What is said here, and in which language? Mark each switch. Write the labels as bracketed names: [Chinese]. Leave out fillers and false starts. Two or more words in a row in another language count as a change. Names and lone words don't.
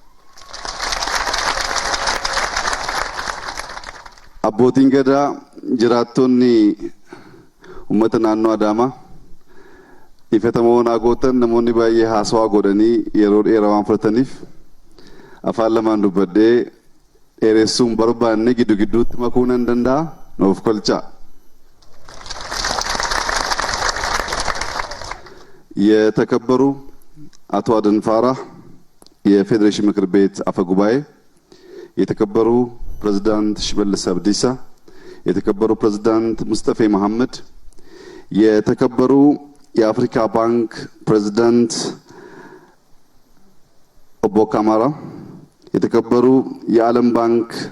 [Oromo] Abbootiin gadaa jiraattonni uummata naannoo Adaamaa ifatamoo naagootan namoonni baay'ee haasawaa godhanii yeroo dheeraa waan fudhataniif afaan lamaan dubbadhee dheeressuun barbaanne giddu gidduutti makuu nan danda'a nuuf kolchaa. [Amharic] የተከበሩ አቶ አደንፋራ የፌዴሬሽን ምክር ቤት አፈ ጉባኤ፣ የተከበሩ ፕሬዝዳንት ሽመልስ አብዲሳ፣ የተከበሩ ፕሬዝዳንት ሙስጠፌ መሐመድ፣ የተከበሩ የአፍሪካ ባንክ ፕሬዝዳንት ኦቦ ካማራ፣ የተከበሩ የዓለም ባንክ